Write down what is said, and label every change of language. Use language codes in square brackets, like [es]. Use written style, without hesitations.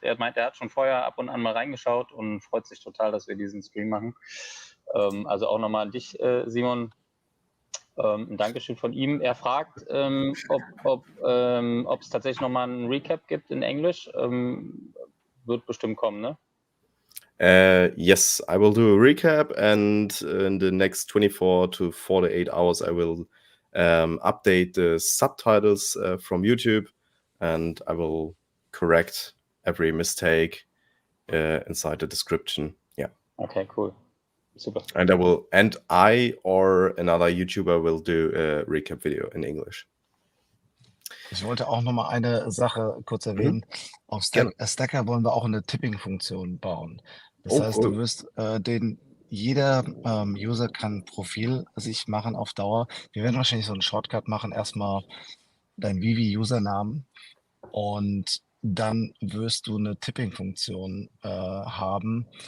[de] Er meint, er hat schon vorher ab und an mal reingeschaut und freut sich total, dass wir diesen Stream machen. Also auch nochmal an dich, Simon. Ein Dankeschön von ihm. Er fragt, ob es tatsächlich nochmal einen Recap gibt in Englisch. Wird bestimmt kommen, ne? [en] Yes, I will do a recap, and in the next 24 to 48 hours, I will update the subtitles from YouTube, and I will correct every mistake inside the description. Yeah, [de] Okay, cool. Super. [en] and I or another YouTuber will do a recap video in English. [de] Ich wollte auch noch mal eine Sache kurz erwähnen. Auf Stacker wollen wir auch eine Tipping-Funktion bauen. Das Oh, heißt, cool. du wirst jeder User kann ein Profil sich machen auf Dauer. Wir werden wahrscheinlich so einen Shortcut machen, erstmal dein Vivi-Usernamen und dann wirst du eine Tipping-Funktion haben.